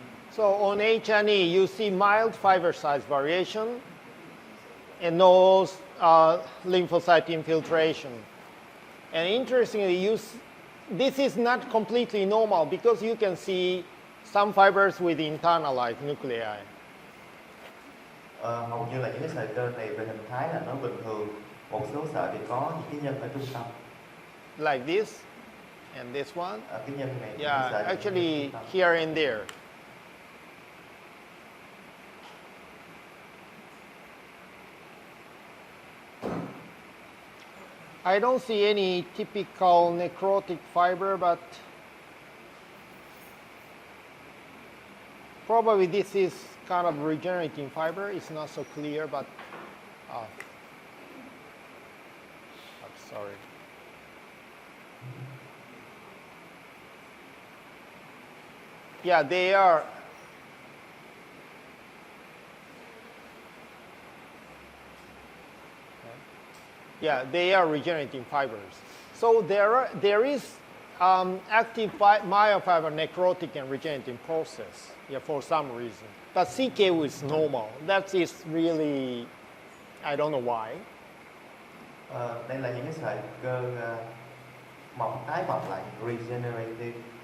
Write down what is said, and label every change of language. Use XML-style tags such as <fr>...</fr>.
<en>So on H&E, you see mild fiber size variation and no lymphocyte infiltration. And interestingly, this is not completely normal because you can see some fibers with internalized nuclei.</en> <vi>Hầu như là những cái sợi cơ này về hình thái là nó bình thường. Một số sợi thì có những cái nhân ở trung tâm.</vi> <en>Like this and this one.</en> <vi>Cái nhân này.</vi> <en>Yeah, actually here and there. I don't see any typical necrotic fiber, but probably this is kind of regenerating fiber. It's not so clear, but I'm sorry. Yeah, they are. Yeah, they are regenerating fibers. So there is active myofiber necrotic and regenerating process, for some reason. But CK is normal. That is really, I don't know why.</en> <vi>Đây là những cái sợi cơ tái mọc lại, regenerative.</vi>